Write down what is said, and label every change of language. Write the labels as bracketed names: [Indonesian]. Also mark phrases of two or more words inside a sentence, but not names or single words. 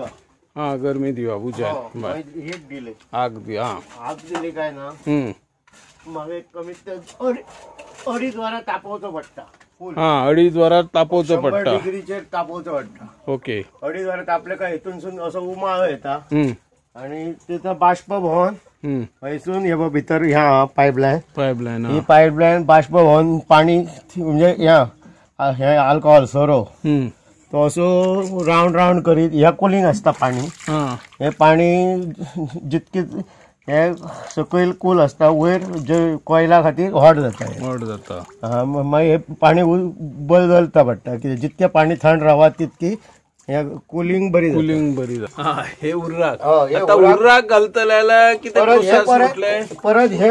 [Konkani] हा, गरमी दिवा बुजा हीट दिले, आग दी। हा, आग दिली काय ना, मागीर कमीत 2.5 वरां तापोवचो पडटा। फुल हा 2.5 वरात तापोवचं 100 पडटा. डिग्रीचेर तापोवचो पडटा. ओके. 2.5 वरात तापले काय हितूनसून असो उमाळो येता हम्म आणि त्याचा बाष्प भवन हम्म हयसून हे बघ भितर ह्या पाईपलाईन पाईपलाईन. ही पाईपलाईन बाष्प भवन पाणी म्हणजे हे अल्कोहोल सोरो हम्म तो असो [English] round round [Konkani] करीत ह्या कुलिंग असता पाणी. हा हे पाणी जितके हे सकयल कूल असता वयर जे कोयला खातीर हॉट जाता हे. व्हड जाता. मागीर हे पाणी बदलता पडटा कित्याक जितके पाणी थंड रावता तितकी हे कुलिंग बरी जाता. कुलिंग बरी जाता. हा हे उर्राक. हे आता उर्राक घालतल्याला किती प्रोसेस म्हटले